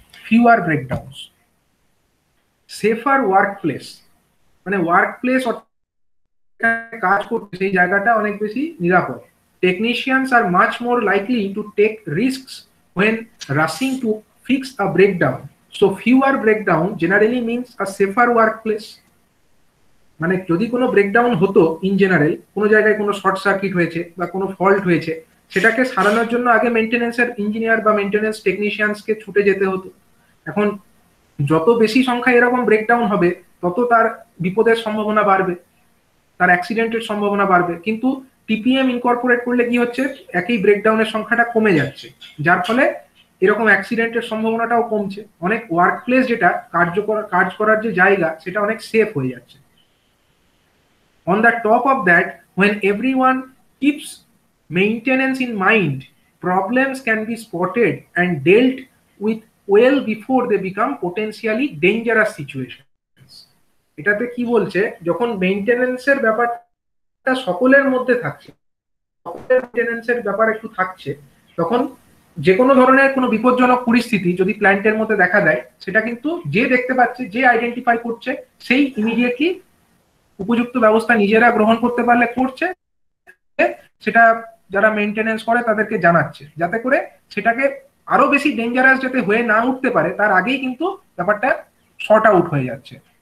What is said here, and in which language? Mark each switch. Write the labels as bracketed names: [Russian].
[English] fewer breakdowns, safer workplace, [Bangla] মানে workplace কাজ করতে সেই জায়গাটা অনেক বেশি নিরাপদ। [English] Technicians are much more likely to take risks when rushing to fix a breakdown. So fewer breakdown generally means a safer workplace. [Bangla] মানে যদি কোনো ব্রেকডাউন হতো [English] in general, [Bangla] কোনো জায়গায় কোনো শর্ট সার্কিট হয়েছে বা কোনো ফল্ট হয়েছে, সেটাকে সারানোর জন্য আগে মেইনটেনেন্সের ইঞ্জিনিয়ার বা মেইনটেনেন্স টেকনিশিয়ানসকে ছুটে যেতে হতো। এখন যত বেশি সংখ্যায় এরকম ব্রেকডাউন হবে, তত তার বিপদের সম্ভাবনা বাড়বে, তার অ্যাক্সিডেন্টের সম্ভাবনা বাড়বে। কিন্তু টিপিএম ইনকর্পোরেট করলে কি হচ্ছে, একই ব্রেকডাউনের সংখ্যাটা কমে যাচ্ছে, যার ফলে এরকম অ্যাক্সিডেন্টের সম্ভাবনাটাও কমছে। অনেক ওয়ার্কপ্লেস, যেটা কাজ করার যে জায়গা, সেটা অনেক সেফ হয়ে যাচ্ছে। [English] On the top of that, when everyone keeps maintenance in mind, problems can be spotted and dealt with well before they become potentially dangerous situations. [Bangla] এটাতে কি বলছে, যখন মেইনটেনেন্সের ব্যাপারটা সকলের মধ্যে থাকছে, সকলের মেইনটেনেন্সের ব্যাপার একটু থাকছে, তখন যে কোনো ধরনের কোনো বিপজ্জনক পরিস্থিতি যদি প্ল্যান্টের মধ্যে দেখা দেয়, সেটা কিন্তু যে দেখতে পাচ্ছে, যে আইডেন্টিফাই করছে, সেই ইমিডিয়েটলি উপযুক্ত ব্যবস্থা নিজেরা গ্রহণ করতে পারলে করছে, সেটা যারা মেইনটেনেন্স করে তাদেরকে জানাচ্ছে, যাতে করে সেটাকে আরো বেশি ডেঞ্জারাস যাতে হয়ে না উঠতে পারে, তার আগেই কিন্তু ব্যাপারটা শর্ট আউট হয়ে যাচ্ছে।